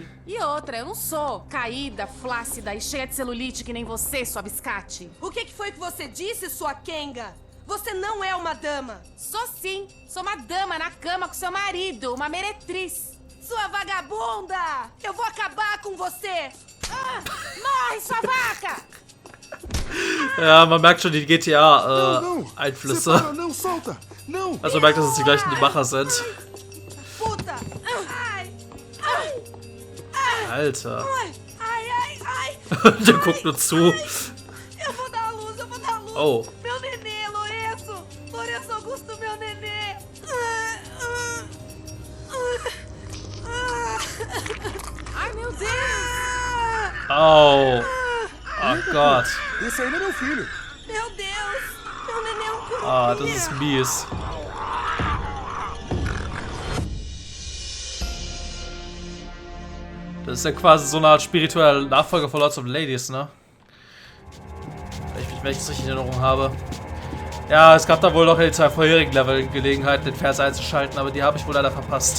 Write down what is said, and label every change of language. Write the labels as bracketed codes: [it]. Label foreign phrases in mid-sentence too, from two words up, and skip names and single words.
[pt] E outra, eu não sou caída, flácida e cheia de celulite que nem você, sua biscate. O que foi que você disse, sua Kenga? Você não é uma dama. Sou sim. Sou uma dama na cama com seu marido, uma meretriz. Sua vagabunda! Eu vou acabar com você! Morre, sua vaca! [de] Ja, man merkt schon die GTA-Einflüsse. [pt] Não, solta! Não! [de] Also man merkt, dass es die gleichen Macher sind. [pt] Puta! [de] Alter. [pt] Ai! [de] Der guckt nur zu. [pt] Eu vou dar a luz, eu vou dar a luz! Oh. Meu nenê, Lourenço! Lourenço Augusto, meu nenê! Ai, meu Deus! [de] Oh. Oh Gott. [pt] Esse aí não é meu filho. Meu Deus! Meu nenê é um curupinha! [de] Ah, das ist mies. Das ist ja quasi so eine Art spiritueller Nachfolger von Lords of Ladies, ne? Wenn ich es richtig in Erinnerung habe. Ja, es gab da wohl noch in den 2 vorherigen Level Gelegenheiten, den Vers einzuschalten, aber die habe ich wohl leider verpasst.